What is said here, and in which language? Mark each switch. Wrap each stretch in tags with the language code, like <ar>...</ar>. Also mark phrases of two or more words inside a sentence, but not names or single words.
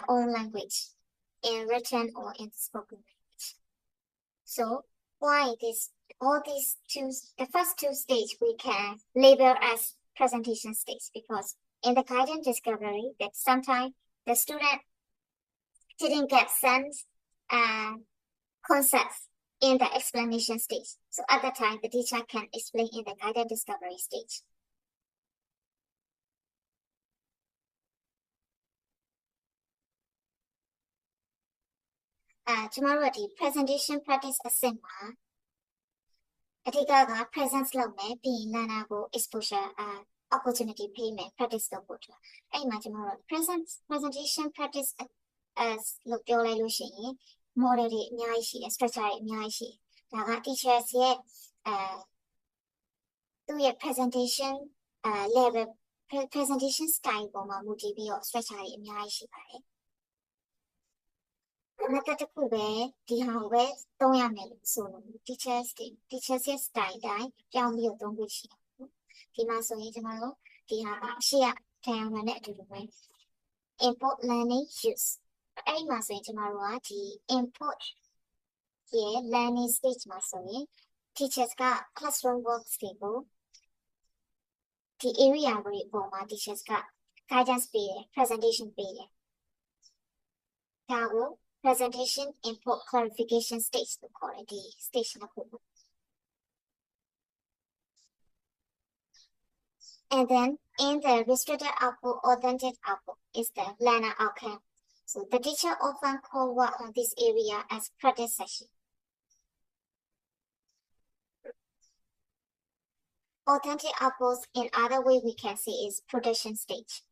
<en>own language in written or in spoken language so why all these two the first two stage we can label as presentation stage because in the guided discovery that sometimes the student didn't get sense and concepts in the explanation stage so at the time the teacher can explain in the guided discovery stage</en> <my>ကျမတို့ဒီ</my> <en>presentation practice</en> <my>အဆင့်မှာအဓိကက presence လုပ်မယ်ပြီးရင် learner ကို</my> <en>exposure opportunity</en> <my>ပေးမယ် practice လုပ်ဖို့အတွက်အဲ့မှာကျမတို့</my> <en>presentation practice as</en> <my>လို့ပြောလိုက်လို့ရှိရင် model တွေအများကြီးရှိတယ် structure တွေအများကြီးရှိတယ်ဒါက teachers ရဲ့ သူ့ရဲ့</my> <en>presentation level presentation style</en> <my>ပေါ်မှာမူတည်ပြီးတော့ structure တွေအများကြီးရှိပါတယ်method တစ်ခုပဲဒီဟာကိုပဲသုံး ရမယ်လို့ဆိုလို့ teachers ရဲ့ style တိုင်းပြောင်းပြီးတော့သုံးဖို့ရှိတယ်ဒီမှာဆိုရင်ကျွန်တော်တို့ဒီဟာကအရှိ diagram နဲ့အတူတူပဲ</my> <en>import learning use</en> <my>အဲ့ဒီ မှာဆိုရင်ကျမတို့ကဒီ import ရဲ့ learning stage မှာဆိုရင် teachers က</my> <en>classroom works</en> <my>တွေကိုဒီ area တွေအပေါ်မှာ teachers က guidance ပေးတယ် presentation ပေးတယ်ဒါကို</my> <en>presentation import clarification stage</en> <my>လို့ခေါ်တယ်ဒီ stage နှစ်ခုပေါ့</my> <en>And then in the restricted output, authentic output is the learner outcome. So the teacher often call work on this area as practice session. Authentic outputs, in other way we can say is production stage.</en>